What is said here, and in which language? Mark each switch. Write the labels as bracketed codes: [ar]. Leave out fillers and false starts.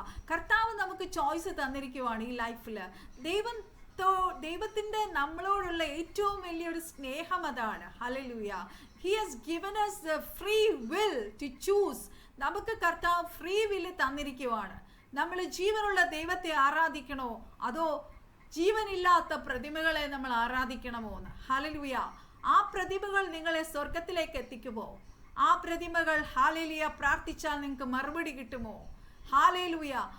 [ml] കർത്താവ് നമുക്ക് ചോയ്സ് തന്നിരിക്കുവാണ് ഈ ലൈഫില്. ദൈവത്തിന്റെ നമ്മളോടുള്ള ഏറ്റവും വലിയൊരു സ്നേഹം അതാണ്. Hallelujah. [en] He has given us the free will to choose. [ml] നമുക്ക് കർത്താവ് ഫ്രീ വില്ല് തന്നിരിക്കുവാണ്. നമ്മൾ ജീവനുള്ള ദൈവത്തെ ആരാധിക്കണോ അതോ ജീവനില്ലാത്ത പ്രതിമകളെ നമ്മൾ ആരാധിക്കണമോ എന്ന്. ഹല്ലേലൂയ. ആ പ്രതിമകൾ നിങ്ങളെ സ്വർഗത്തിലേക്ക് എത്തിക്കുമോ? ആ പ്രതിമകൾ ഹല്ലേലൂയ പ്രാർത്ഥിച്ചാൽ നിങ്ങൾക്ക് മറുപടി കിട്ടുമോ? ഹല്ലേലൂയ.